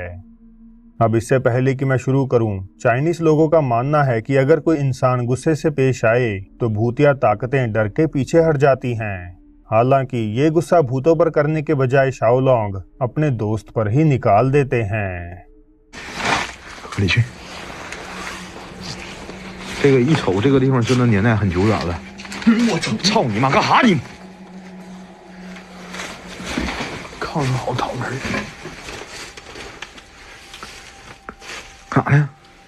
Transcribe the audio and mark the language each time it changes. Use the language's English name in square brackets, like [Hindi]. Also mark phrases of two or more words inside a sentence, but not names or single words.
[Hindi] अब इससे पहले कि मैं शुरू करूं, चाइनीज लोगों का मानना है कि अगर कोई इंसान गुस्से से पेश आए तो भूतिया ताकतें डर के पीछे हट जाती हैं। हालांकि ये गुस्सा भूतों पर करने के बजाय शाओलोंग अपने दोस्त पर ही निकाल देते हैं। [Chinese] 这个一瞅这个地方真的年代很久远了。我操你妈，干哈你？炕上好讨厌。干啥呢？